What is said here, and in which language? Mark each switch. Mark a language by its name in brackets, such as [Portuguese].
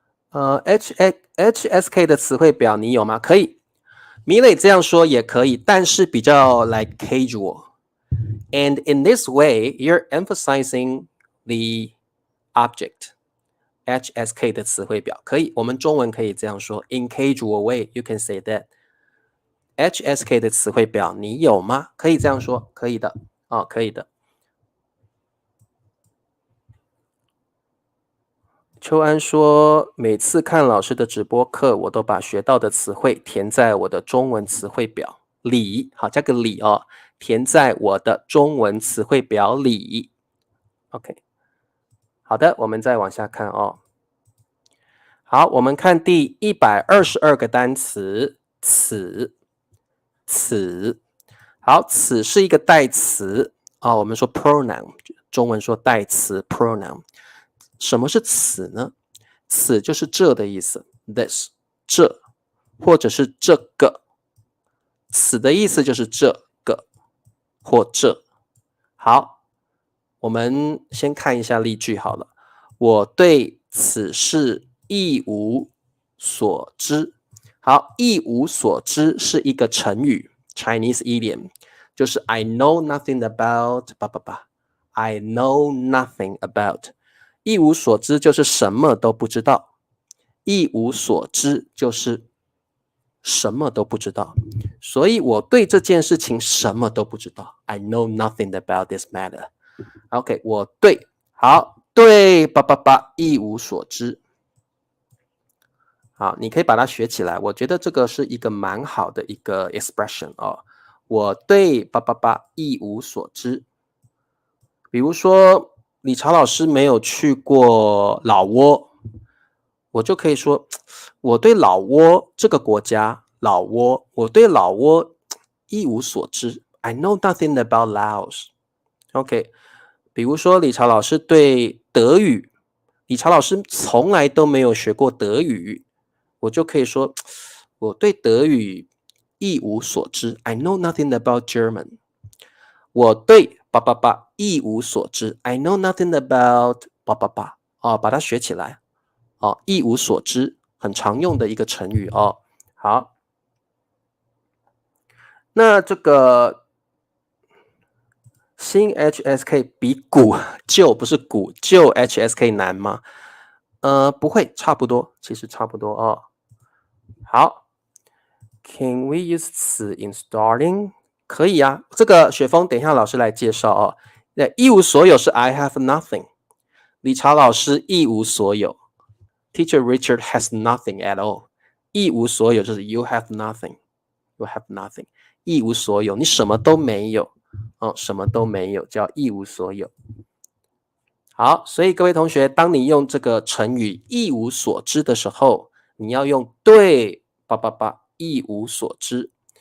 [Chinese] HSK 的词汇表你有吗？可以，米磊这样说也可以，但是比较 like casual。 [English] And in this way, you're emphasizing the object. [Chinese] HSK 的词汇表可以，我们中文可以这样说。 [English] In casual way, you can say that. [Chinese] HSK 的词汇表你有吗？可以这样说，可以的哦，可以的。秋安说，每次看老师的直播课，我都把学到的词汇填在我的中文词汇表里。好，加个里哦，填在我的中文词汇表里。 OK， 好的，我们再往下看哦。好，我们看第122个单词，此。好，此是一个代词哦，我们说 pronoun， 中文说代词 pronoun。什么是此呢？此就是这的意思 ，this 这，或者是这个。此的意思就是这个或这。好，我们先看一下例句好了。我对此事一无所知。好，一无所知是一个成语 ，Chinese idiom， 就是 [English] I know nothing about [Chinese] I know nothing about。一无所知就是什么都不知道，一无所知就是什么都不知道，所以我对这件事情什么都不知道。 [English] I know nothing about this matter. [Chinese] OK， 我对，好，对一无所知。好，你可以把它学起来。我觉得这个是一个蛮好的一个 expression 哦。我对一无所知。比如说，理查老师没有去过老挝，我就可以说，我对老挝这个国家，老挝，我对老挝一无所知。 [English] I know nothing about Laos。 [Chinese] OK， 比如说理查老师对德语，理查老师从来都没有学过德语，我就可以说，我对德语一无所知。 [English] I know nothing about German。 [Chinese] 我对一无所知。 [English] I know nothing about [Chinese] 哦，把它学起来。哦，一无所知，很常用的一个成语哦。好，那这个新 HSK 比旧不是旧 HSK 难吗？不会，差不多，其实差不多哦。好 ， [English] Can we use 此 in starting？ [Chinese] 可以啊，这个雪峰等一下老师来介绍哦。一无所有是 [English] I have nothing， [Chinese] 理查老师一无所有 ， [English] Teacher Richard has nothing at all。 [Chinese] 一无所有就是 [English] you have nothing，you have nothing， [Chinese] 一无所有，你什么都没有哦，什么都没有叫一无所有。好，所以各位同学，当你用这个成语一无所知的时候，你要用对一无所知。